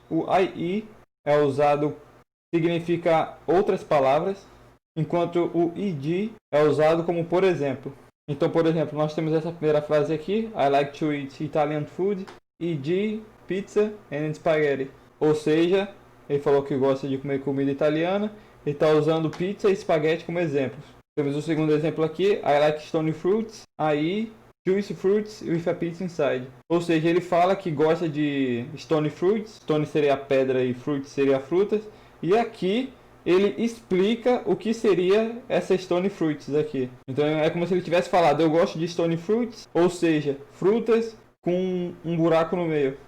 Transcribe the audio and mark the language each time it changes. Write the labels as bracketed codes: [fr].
[pt] O IE é usado, significa outras palavras, enquanto o ED é usado como por exemplo. Então, por exemplo, nós temos essa primeira frase aqui: [en] I like to eat Italian food, e.g. pizza and spaghetti. [pt] Ou seja, ele falou que gosta de comer comida italiana e está usando pizza e espaguete como exemplos. Temos o segundo exemplo aqui: [en] I like stony fruits, i.e. juicy fruits with a pizza inside. [pt] Ou seja, ele fala que gosta de stony fruits, stony seria a pedra e fruits seria frutas, e aqui ele explica o que seria essa stony fruits aqui. Então é como se ele tivesse falado: eu gosto de stony fruits, ou seja, frutas com um buraco no meio.